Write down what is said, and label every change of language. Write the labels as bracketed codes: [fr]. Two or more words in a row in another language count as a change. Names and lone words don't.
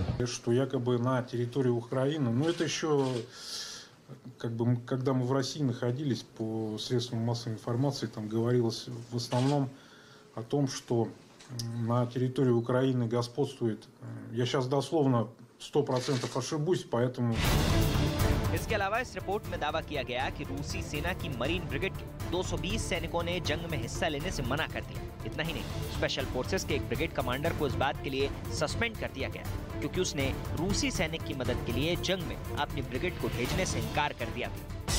[ru] Что якобы на территории Украины, но это еще, как бы, когда мы в России находились, по средствам массовой информации, там говорилось в основном о том, что на территории Украины господствует, я сейчас дословно 100% ошибусь, поэтому... [hi] इसके अलावा इस रिपोर्ट में दावा किया गया कि रूसी सेना की मरीन ब्रिगेड के 220 सैनिकों ने जंग में हिस्सा लेने से मना कर दिया। इतना ही नहीं, [en] Special Forces [hi] के एक ब्रिगेड कमांडर को इस बात के लिए सस्पेंड कर दिया गया क्योंकि उसने रूसी सैनिक की मदद के लिए जंग में अपनी ब्रिगेड को भेजने से इनकार कर दिया था।